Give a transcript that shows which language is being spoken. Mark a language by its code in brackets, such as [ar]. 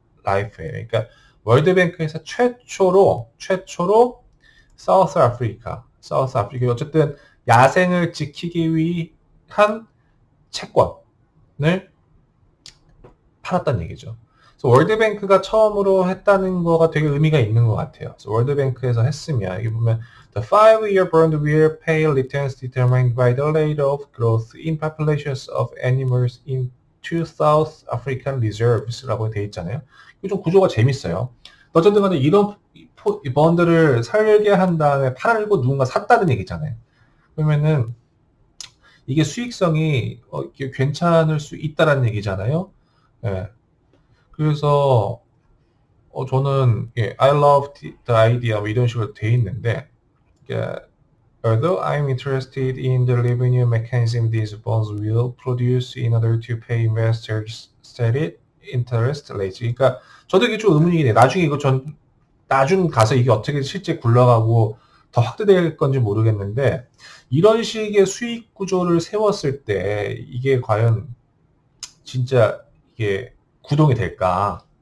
[ko] 그러니까 월드뱅크에서 최초로 사우스 아프리카 어쨌든 야생을 지키기 위한 채권을 팔았다는 얘기죠. 월드뱅크가 처음으로 했다는 거가 되게 의미가 있는 것 같아요. 월드뱅크에서 했으면 여기 보면 [en] The 5-year bond will pay returns determined by the rate of growth in populations of animals in two South African reserves [ko] 라고 되어 있잖아요. 이거 좀 구조가 재밌어요. 어쨌든 간에 이런 번드를 설계한 다음에 팔고 누군가 샀다는 얘기잖아요. 그러면은 이게 수익성이 괜찮을 수 있다는 얘기잖아요. 예. 그래서 저는 [en] I love the idea [ko] 뭐 이런 식으로 돼 있는데, [en] although I'm interested in the revenue mechanism these bonds will produce in order to pay investors stated interest rates. [ko] 그러니까 저도 이게 좀 의문이긴 해요. 나중에 나중 가서 이게 어떻게 실제 굴러가고 더 확대될 건지 모르겠는데, 이런 식의 수익 구조를 세웠을 때 이게 과연 진짜 이게 구동이 될까?